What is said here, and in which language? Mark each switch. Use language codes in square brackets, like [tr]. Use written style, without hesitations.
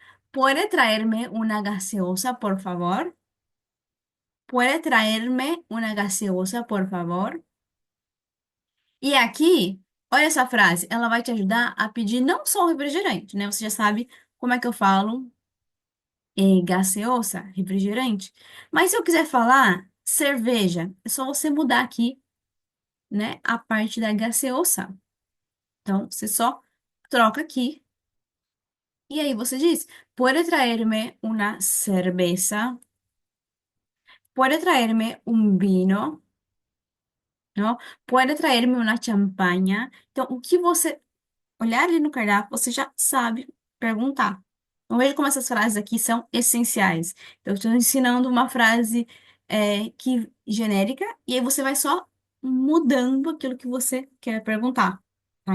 [es] ¿Puede traerme una gaseosa, por favor? ¿Puede traerme una gaseosa, por favor? [pt] E aqui, olha essa frase, ela vai te ajudar a pedir não só o refrigerante, né? Você já sabe como é que eu falo gaseosa, refrigerante. Mas se eu quiser falar cerveja, é só você mudar aqui, né, a parte da gaseosa. Então, você só troca aqui. E aí você diz: [es] Puede traerme una cerveza? Puede traerme un vino? Não? Puede traerme una champaña? [pt] Então, o que você olhar ali no cardápio, você já sabe perguntar. Então, veja como essas frases aqui são essenciais. Então, eu estou ensinando uma frase que genérica, e aí você vai só mudando aquilo que você quer perguntar, tá?